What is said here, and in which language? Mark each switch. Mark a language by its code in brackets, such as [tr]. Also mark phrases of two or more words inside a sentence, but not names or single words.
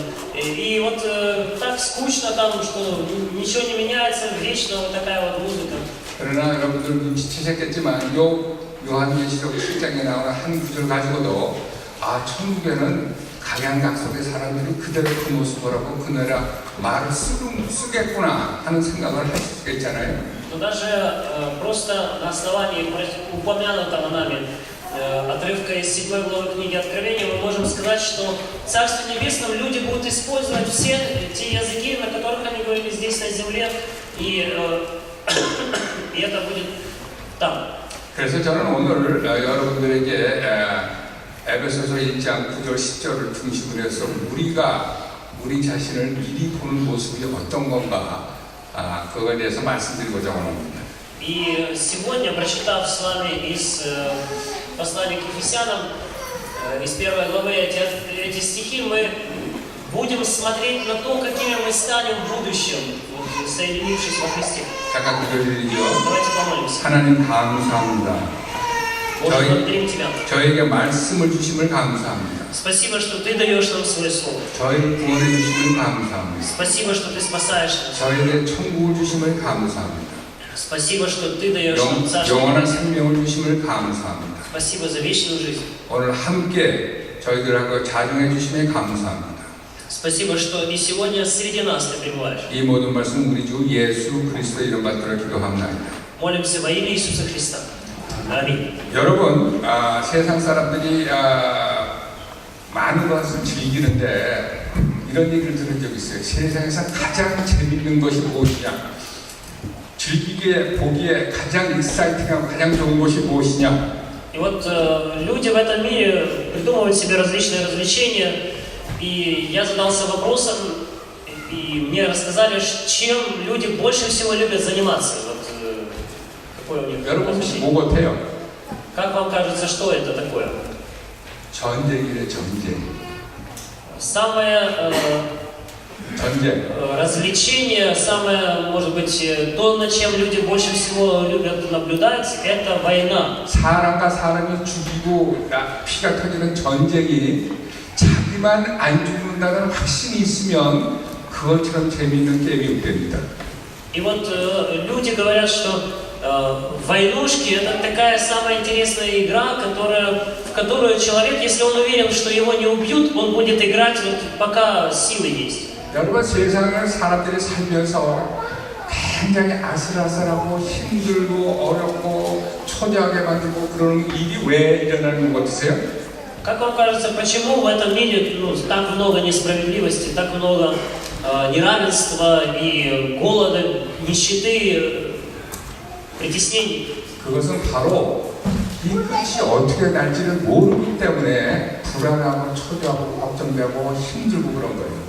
[ru] И вот так скучно там, что ничего не меняется, вечно вот такая вот музыка. [ko] 그러나 여러분들 눈치채셨겠지만 요한계시록 7장에 나오는 한 구절 가지고도 천국에는 각양각색의 사람들이 그대로 그 모습을 하고 그 나라 말을 쓰겠구나 하는 생각을 할 수 있잖아요. [ru] Но даже просто на основании упомянутого нами отрывка из 7 главы книги Откровения мы можем сказать, что в Царстве Небесном люди будут использовать все те языки, на которых они говорили здесь на земле, и это будет там. [ko] 그래서 저는 오늘 여러분들에게 에베소서 1장 9절 10절을 중심으로 해서 우리 자신을 미리 보는 모습이 어떤 건가 그거에 대해서 말씀드리고자 합니다. [ru] И сегодня, прочитав с вами из послания к Ефесянам, из 1 главы эти стихи, мы будем смотреть на то, какими мы станем в будущем, соединившись во Христе. [ko] 잠깐 기도드리죠. [ru] Давайте помолимся. [ko] 하나님 감사합니다. [ru] Боже, благодарим Тебя. [ko] 저에게 말씀을 주심을 감사합니다. [ru] Спасибо, что Ты даешь нам свое слово. [ko] 저희를 구원해 주심을 감사합니다. [ru] Спасибо, что Ты спасаешь нас. [ko] 저에게 천국을 주심을 감사합니다. [ru] Спасибо, что Ты даешь нам царство. [ko] 영원한 생명을 주심을 감사합니다. [ru] Спасибо за вечную жизнь. [ko] 오늘 함께 저희들하고 자중해 주심에 감사합니다. [ru] Спасибо, что и сегодня среди нас ты пребываешь. [ko] 이 모든 말씀 우리 주 예수 그리스도의 이름 받들어 기도합니다. [ru] Молимся во имя Иисуса Христа. Аминь. [ko] 여러분, 세상 사람들이 많은 것을 즐기는데 이런 얘기를 들은 적이 있어요. 세상에서 가장 재밌는 것이 무엇이냐? 즐기기에, 보기에 가장 익사이팅하고 가장 좋은 것이 무엇이냐? [ru] И вот люди в этом мире придумывают себе различные развлечения, и я задался вопросом, и мне рассказали, чем люди больше всего любят заниматься. Вот какое у них [ko] 여러분 혹시 [ru] развлечение. [ko] 뭐 같아요? [ru] Как вам кажется, что это такое? [ko] 전쟁이래, 전쟁. [ru] Самое [ko] 전쟁. [ru] развлечение, самое, может быть, то, над чем люди больше всего любят наблюдать, это война. [ko] 사람과 사람이 죽이고 피가 터지는 전쟁이 자기만 안 죽는다는 확신이 있으면 그것처럼 재미있는 게임이 없답니다. [ru] И вот люди говорят, что войнушки это такая самая интересная игра, в которую человек, если он уверен, что его не убьют, он будет играть вот пока силы есть. [ko] 여러분 세상을 사람들이 살면서 굉장히 아슬아슬하고 힘들고 어렵고 초조하게 만들고 그런 일이 왜 일어나는 것 같으세요? [ru] Как вам кажется, почему в этом мире так много несправедливости, так много неравенства и голода, нищеты, притеснений? [ko] 그것은 바로 이 끝이 어떻게 날지를 모르기 때문에 불안하고 초조하고 걱정되고 힘들고 그런 거예요.